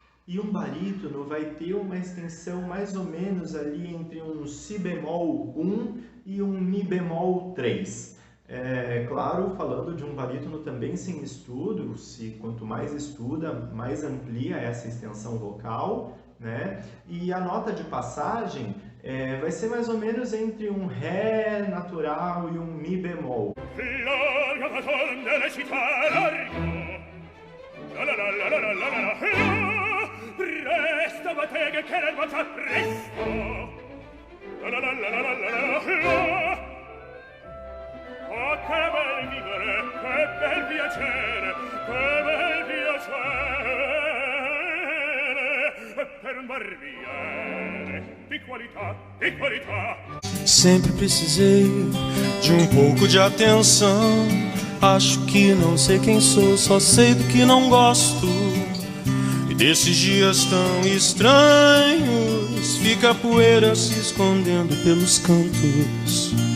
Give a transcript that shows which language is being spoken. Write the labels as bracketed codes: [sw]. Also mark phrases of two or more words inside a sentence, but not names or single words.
[pt] E um barítono vai ter uma extensão mais ou menos ali entre um si bemol 1 e um mi bemol 3. Claro, falando de um barítono também sem estudo, quanto mais estuda, mais amplia essa extensão vocal, né? E a nota de passagem vai ser mais ou menos entre um ré natural e um mi bemol. [it] Presto, battega, che ne faccia presto. Oh, che bel vivere, che bel piacere, per un barbiere di qualità, di qualità. [pt] Sempre precisei de pouco de atenção. Acho que não sei quem sou, só sei do que não gosto. Desses dias tão estranhos, fica a poeira se escondendo pelos cantos.